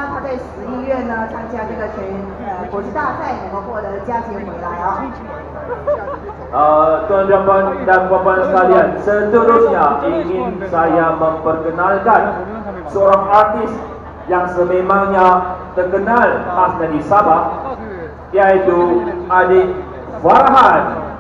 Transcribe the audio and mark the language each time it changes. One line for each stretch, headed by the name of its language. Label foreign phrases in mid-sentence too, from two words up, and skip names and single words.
Chinese: 在11月呢参加这个国际大赛，能够获得佳节回来啊。
Malay: Tuan-tuan dan puan-puan sekalian, seterusnya ingin saya memperkenalkan seorang artis yang sememangnya terkenal khasnya di Sabah, iaitu adik Farhan.